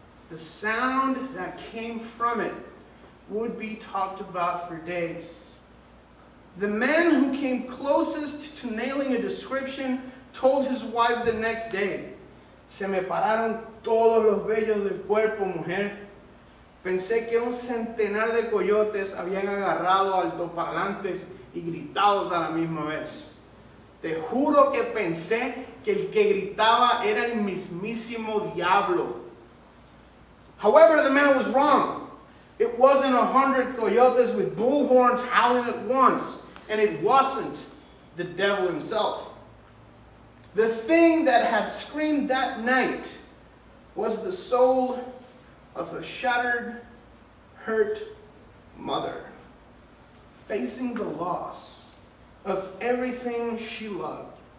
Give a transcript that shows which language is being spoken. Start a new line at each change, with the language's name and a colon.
English: The sound that came from it would be talked about for days. The man who came closest to nailing a description told his wife the next day,
Spanish: "Se me pararon todos los vellos del cuerpo, mujer. Pensé que un centenar de coyotes habían agarrado altoparlantes y gritados a la misma vez. Te juro que pensé que el que gritaba era el mismísimo diablo.
English: However, the man was wrong. It wasn't 100 coyotes with bull horns howling at once, and it wasn't the devil himself. The thing that had screamed that night was the soul of a shattered, hurt mother, facing the loss of everything she loved.